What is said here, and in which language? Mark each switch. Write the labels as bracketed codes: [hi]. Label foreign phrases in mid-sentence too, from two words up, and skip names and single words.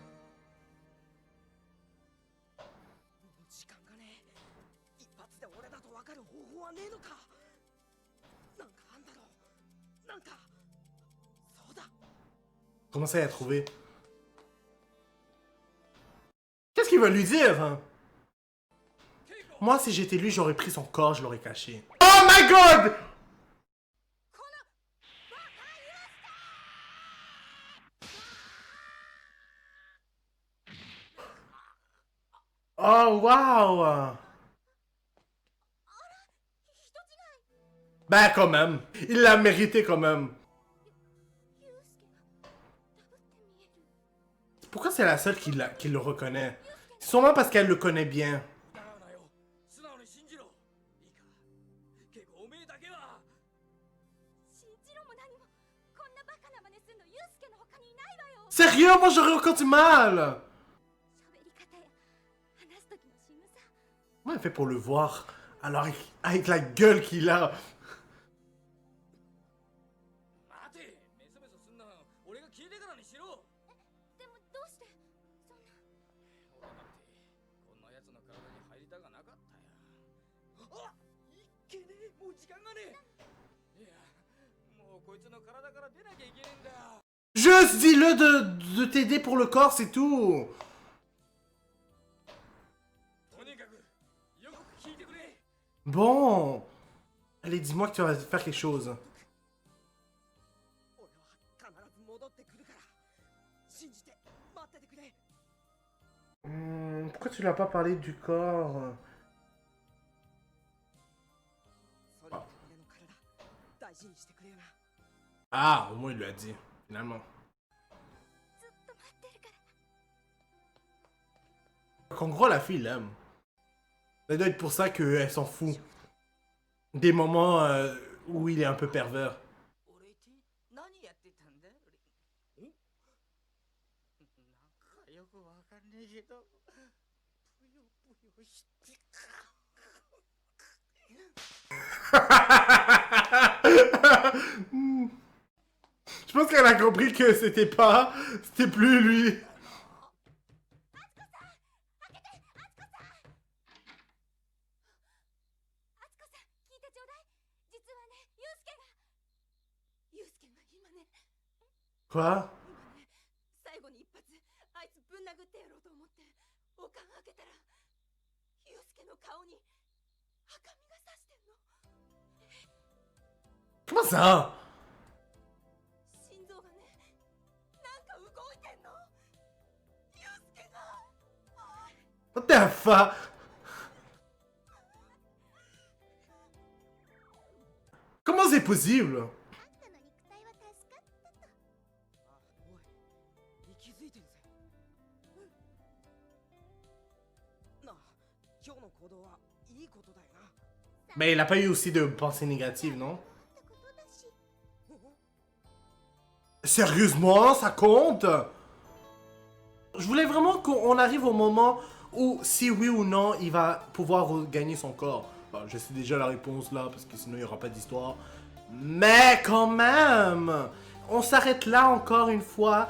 [ja] もう時間がねえ。一発で俺だと分かる方法はねえのか。なんかあんだろう。なんか。そうだ。 [fr] Comment ça, il a trouvé? Qu'est-ce qu'il va lui dire? Hein? Moi, si j'étais lui, j'aurais pris son corps, je l'aurais caché. [en] Oh my god! Oh, wow! [fr] Ben, quand même. Il l'a mérité, quand même. [ja] ユウスケがダブって見える。 [fr] Pourquoi c'est la seule qui le reconnaît? C'est sûrement parce qu'elle le connaît bien. [ja] 疑うなよ。素直に信じろ。いいか。ケイコおめえだけは。信じろも何もこんなバカな真似するのユウスケの他にいないわよ。 [fr] Sérieux? Moi, j'aurais encore du mal! [ja] 喋り方や話す時の仕草。 [fr] Comment elle fait pour le voir? Alors, avec la gueule qu'il a. [ja] 待て。メソメソすんな。俺が消えてからにしろ。でもどうしてそんな。俺だってこんな奴の体に入りたがなかったよ。あ、いっけねえ。もう時間がねえ。いや、もうこいつの体から出なきゃいけねえんだよ。 [fr] Juste dis-le de t'aider pour le corps, c'est tout. Bon. Allez, dis-moi que tu vas faire quelque chose. [ja] 俺は必ず戻ってくるから信じて待っててくれ。 [fr] Pourquoi tu lui as pas parlé du corps? [ja] それで俺の体大事にしてくれよな。 [fr] Ah, au moins il lui a dit, finalement. [ja] ずっと待ってるから。 [fr] En gros, la fille l'aime. Ça doit être pour ça qu'elle s'en fout. Des moments où il est un peu pervers. [ja] 俺って何やってたんだ？お？なんかよくわかんねえけど、ぷよぷよして。 [fr] Je pense qu'elle a compris que c'était plus lui. [ja] あつこさん、聞いてちょうだい。実はね、ユウスケが今ね、 [fr] Quoi? [ja] 今ね、最後に一発あいつぶん殴ってやろうと思っておかん開けたら、ユウスケの顔に赤みがさしてんの。 [fr] Comment ça? [ja] 心臓がね、なんか動いてんの。ユウスケが。 [en] What the fuck? [fr] Comment c'est possible? [ja] あんたの肉体は助かったと。あ、おい、気づいてるぜ。なあ、今日の行動はいいことだよな。 [fr] Mais il a pas eu aussi de pensées négatives, non? [ja] ってことだし。 [fr] Sérieusement, ça compte? Je voulais vraiment qu'on arrive au moment où, si oui ou non, il va pouvoir regagner son corps. Bon, je sais déjà la réponse là, parce que sinon il n'y aura pas d'histoire. Mais quand même, on s'arrête là encore une fois.